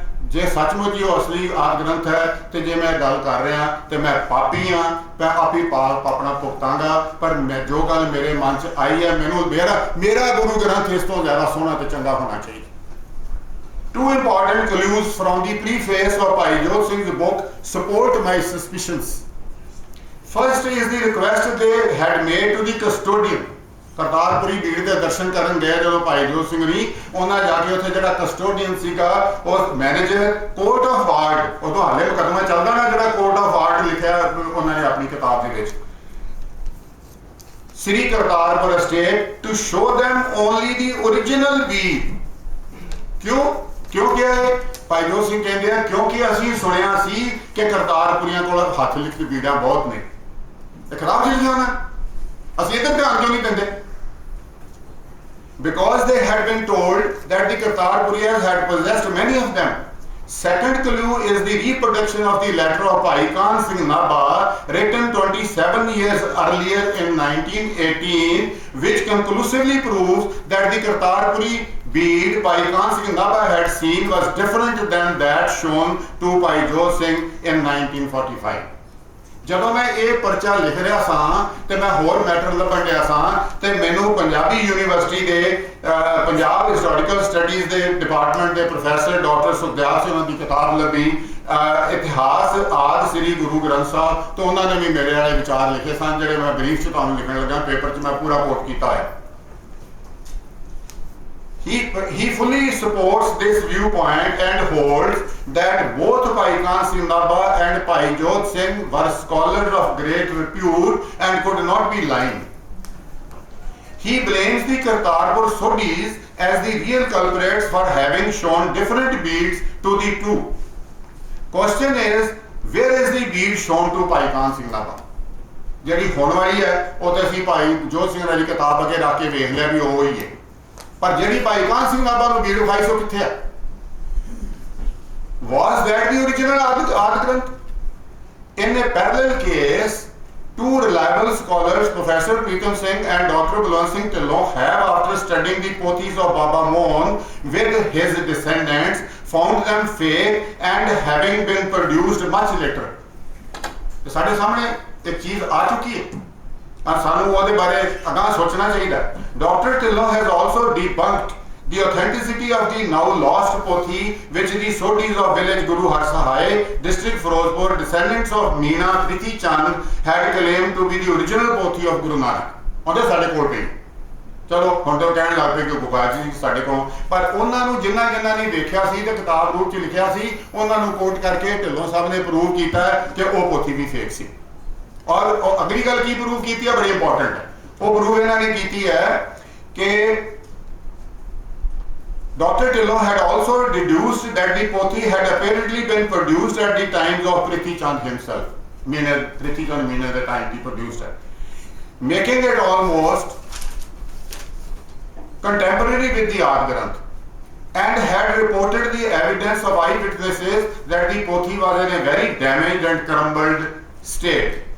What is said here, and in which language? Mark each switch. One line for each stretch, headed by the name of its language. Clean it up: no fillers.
Punjabi: ਜੇ ਸੱਚਮੁੱਚ ਹੀ ਅਸਲੀ ਆਦਿ ਗ੍ਰੰਥ ਹੈ ਤੇ ਜੇ ਮੈਂ ਗੱਲ ਕਰ ਰਿਹਾ ਤੇ ਮੈਂ ਪਾਪੀ ਹਾਂ, ਮੈਂ ਆਪੀ ਪਾਪ ਆਪਣਾ ਭੁਗਤਾਂਗਾ। ਪਰ ਮੈਂ ਜੋ ਗੱਲ ਮੇਰੇ ਮਨ 'ਚ ਆਈ ਹੈ, ਮੈਨੂੰ ਮੇਰਾ ਗੁਰੂ ਗ੍ਰੰਥ ਇਸ ਤੋਂ ਜ਼ਿਆਦਾ ਸੋਹਣਾ ਤੇ ਚੰਗਾ ਹੋਣਾ ਚਾਹੀਦਾ।
English: Two important clues from the preface of Bhai Jot Singh's book support my suspicions. First is the request they had made to the custodian.
Punjabi: ਕਰਤਾਰਪੁਰੀ ਭੀੜ ਦੇ ਦਰਸ਼ਨ ਕਰਨ ਗਏ ਜਦੋਂ ਭਾਈ ਜੋਤ ਸਿੰਘ ਜੀ, ਉਹਨਾਂ ਜਾ ਕੇ ਉੱਥੇ ਜਿਹੜਾ ਕਸਟੋਡੀਅਨ ਸੀਗਾ ਉਹ ਮੈਨੇਜਰ ਕੋਰਟ ਆਫ ਵਾਰਡ, ਉਦੋਂ ਹਾਲੇ ਮੁਕੱਦਮਾ ਚੱਲਦਾ ਨਾ ਜਿਹੜਾ ਕੋਰਟ ਆਫ ਵਾਰਡ ਲਿਖਿਆ ਉਹਨਾਂ ਨੇ ਆਪਣੀ ਕਿਤਾਬ ਦੇ ਵਿੱਚ, ਸ੍ਰੀ Kartarpur
English: estate to show them only the original bead.
Punjabi: ਕਿਉਂ ਕਿਹਾ ਭਾਈ ਜੋਤ ਸਿੰਘ ਕਹਿੰਦੇ ਆ ਕਿਉਂਕਿ ਅਸੀਂ ਸੁਣਿਆ ਸੀ ਕਿ ਕਰਤਾਰਪੁਰੀਆਂ ਕੋਲ ਹੱਥ ਲਿਖਤ ਬੀੜਾਂ ਬਹੁਤ ਨੇ, ਇਹ ਖਰਾਬ ਚੀਜ਼ ਹੋਣਾ, ਅਸੀਂ ਇਹਦੇ ਧਿਆਨ ਕਿਉਂ ਨਹੀਂ ਦਿੰਦੇ?
English: Because they had been told that the Kartarpuriyas had possessed many of them. Second clue is the reproduction of the letter of Bhai Khan Singh Nabha written 27 years earlier in 1918, which conclusively proves that the Kartarpuri bead Bhai Khan Singh Nabha had seen was different than that shown to Bhai Jot Singh in 1945.
Punjabi: ਜਦੋਂ ਮੈਂ ਇਹ ਪਰਚਾ ਲਿਖ ਰਿਹਾ ਸਾਂ ਤੇ ਮੈਂ ਹੋਰ ਮੈਟਰ ਲੱਭਣ ਰਿਹਾ ਸਾਂ ਤੇ ਮੈਨੂੰ ਪੰਜਾਬੀ ਯੂਨੀਵਰਸਿਟੀ ਦੇ ਪੰਜਾਬ ਹਿਸਟੋਰੀਕਲ ਸਟੱਡੀਜ਼ ਦੇ ਡਿਪਾਰਟਮੈਂਟ ਦੇ ਪ੍ਰੋਫੈਸਰ ਡਾਕਟਰ ਸੁਖਦਿਆਲ ਸਿੰਘ ਦੀ ਕਿਤਾਬ ਲੱਭੀ ਇਤਿਹਾਸ ਆਦਿ ਸ੍ਰੀ ਗੁਰੂ ਗ੍ਰੰਥ ਸਾਹਿਬ, ਤੋਂ ਉਹਨਾਂ ਨੇ ਵੀ ਮੇਰੇ ਵਾਲੇ ਵਿਚਾਰ ਲਿਖੇ ਸਨ ਜਿਹੜੇ ਮੈਂ ਬਰੀਫ 'ਚ ਤੁਹਾਨੂੰ ਲਿਖਣ ਲੱਗਾ, ਪੇਪਰ 'ਚ ਮੈਂ ਪੂਰਾ ਕੋਟ ਕੀਤਾ ਹੈ।
English: He fully supports this viewpoint and holds that both Bhai Khan Singh Nabha and Bhai Jot Singh were scholars of great repute and could not be lying. He blames the Kartarpur Sodhis as the real culprits for having shown different beads to the two. Question is, where is the bead shown to Bhai Khan Singh Nabha?
Punjabi: ਜਿਹੜੀ ਹੋਣ ਵਾਲੀ ਹੈ ਉਹ ਤੇ ਅਸੀਂ ਭਾਈ ਜੋਤ ਸਿੰਘ ਦੀ ਕਿਤਾਬ ਅੱਗੇ ਰੱਖ ਕੇ ਵੇਖ ਲਿਆ ਵੀ ਉਹ ਹੀ ਹੈ, ਪਰ ਜਿਹੜੀ ਭਾਈ ਕਾਹਨ ਸਿੰਘ ਨਾਭਾ ਨੂੰ ਬੀੜ ਵਿਖਾਈ ਸੋ ਕਿੱਥੇ ਆ?
English: Was that the original Adi Granth? In a parallel case, two reliable scholars, Professor Pritam Singh and Dr. Balwant Singh Dhillon, have, after studying the pothis of Baba Mohan with his descendants, found them fake and having been produced much later.
Punjabi: ਸਾਡੇ ਸਾਹਮਣੇ ਇੱਕ ਚੀਜ਼ ਆ ਚੁੱਕੀ ਹੈ, ਸਾਨੂੰ ਉਹਦੇ ਬਾਰੇ ਅਗਾਂਹ ਸੋਚਣਾ ਚਾਹੀਦਾ।
English: Dr. Dhillon has also debunked the authenticity of the now lost pothi which the Sodhis of village Guru Har Sahai, district Firozpur, descendants of Meena Priti Chand, had claimed to be the original pothi of Guru Nanak.
Punjabi: ਉਹਦੇ ਸਾਡੇ ਕੋਲ ਪਈ। ਚਲੋ ਹੁਣ ਤਾਂ ਕਹਿਣ ਲੱਗ ਪਏ ਕਿ ਗੁਬਾਜ ਜੀ ਸਾਡੇ ਕੋਲ, ਪਰ ਉਹਨਾਂ ਨੂੰ ਜਿਨ੍ਹਾਂ ਨੇ ਵੇਖਿਆ ਸੀ ਤੇ ਕਿਤਾਬ ਰੂਪ 'ਚ ਲਿਖਿਆ ਸੀ, ਉਹਨਾਂ ਨੂੰ ਕੋਟ ਕਰਕੇ ਢਿੱਲੋਂ ਸਾਹਿਬ ਨੇ ਪ੍ਰੂਵ ਕੀਤਾ ਕਿ ਉਹ ਪੋਥੀ ਵੀ ਫੇਕ ਸੀ। ਔਰ ਉਹ ਅਗਲੀ ਗੱਲ ਕੀ ਪ੍ਰੂਵ ਕੀਤੀ ਹੈ, ਬੜੀ ਇੰਪੋਰਟੈਂਟ ਹੈ। ਉਹ ਪ੍ਰੂਵ ਇਹਨਾਂ ਨੇ ਕੀਤੀ ਹੈ ਕਿ Dr.
English: Dillon had also deduced that the pothi had apparently been produced at the times of Prithi Chand himself. Prithi Chand meaning the time he produced it, making it almost contemporary with the Adi Granth, and had reported the evidence of eyewitnesses that the pothi was in a very damaged and crumbled state.